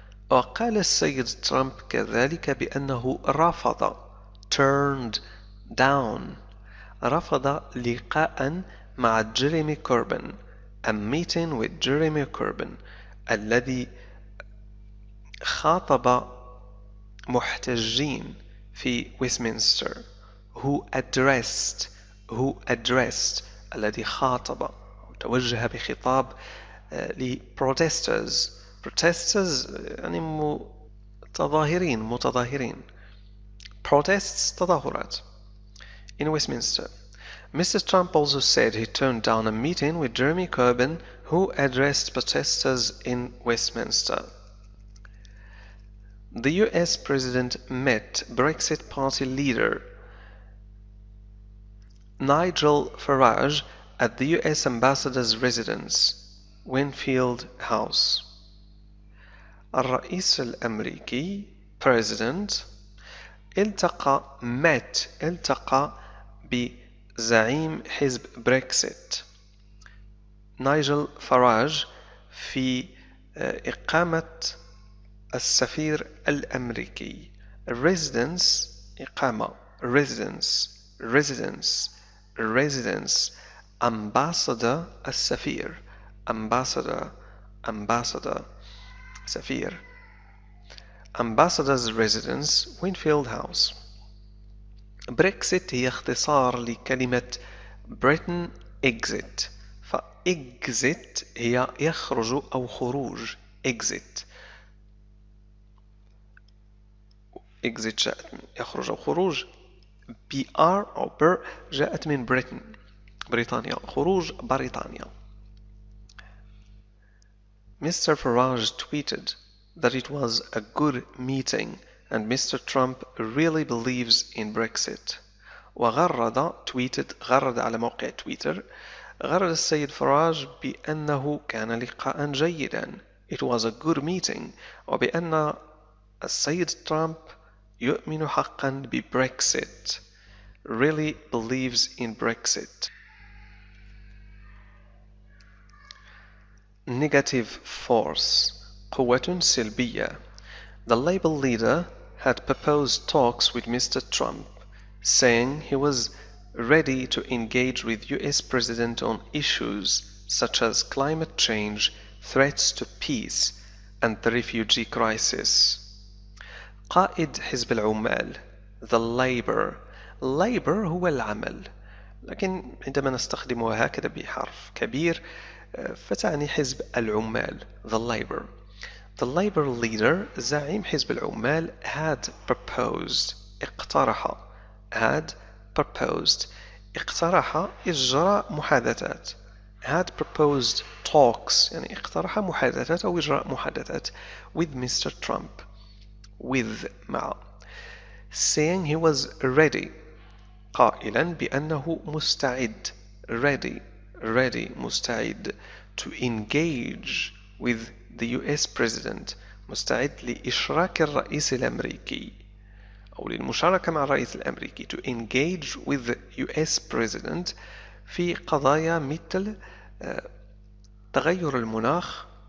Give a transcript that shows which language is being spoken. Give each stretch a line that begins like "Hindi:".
Arabic: وقال السيد ترامب كذلك بأنه
English: turned down
Arabic: رفض لقاء مع جيريمي كوربن
English: a meeting with Jeremy Corbyn
Arabic: الذي خاطب محتجين في ويستمنستر
English: who addressed
Arabic: الذي خاطب توجه بخطاب لprotesters يعني متظاهرين protests تظاهرات
English: in Westminster. Mr. Trump also said he turned down a meeting with Jeremy Corbyn who addressed protesters in Westminster. The US President met Brexit Party leader Nigel Farage at the US Ambassador's residence, Winfield House.
Arabic: الرئيس الأمريكي President التقى بزعيم حزب بريكسيت نايجل فراج في إقامة السفير الأمريكي residence إقامة residence ambassador السفير ambassador سفير
English: ambassador's residence Winfield House.
Arabic: بريكسيت هي اختصار لكلمة
English: Britain exit
Arabic: فإكزيت هي يخرج أو خروج exit جاءت من يخرج أو خروج BR أو بر جاءت من بريطانيا خروج بريطانيا.
English: Mr. Farage tweeted that it was a good meeting and Mr. Trump really believes in Brexit.
Arabic: غرد على موقع تويتر غرد السيد فراج بأنه كان لقاء جيدا
English: It was a good meeting
Arabic: وبأن السيد ترامب يؤمن حقا ببريكسيت
English: really believes in Brexit. Negative force
Arabic: قوة سلبية.
English: The Labour leader had proposed talks with Mr. Trump, saying he was ready to engage with US President on issues such as climate change, threats to peace, and the refugee crisis.
Arabic: قائد حزب العمال The Labour هو العمل لكن عندما نستخدمها هكذا بحرف كبير فتعني حزب العمال
English: The Labour leader
Arabic: زعيم حزب العمال
English: had proposed
Arabic: اقترح إجراء محادثات
English: had proposed talks
Arabic: يعني اقترح محادثات أو إجراء محادثات with Mr. Trump مع
English: saying he was ready
Arabic: قائلا بأنه مستعد مستعد
English: to engage with the US President
Arabic: مستعد لإشراك الرئيس الأمريكي أو للمشاركة مع الرئيس الأمريكي to engage with the US President في قضايا مثل تغير المناخ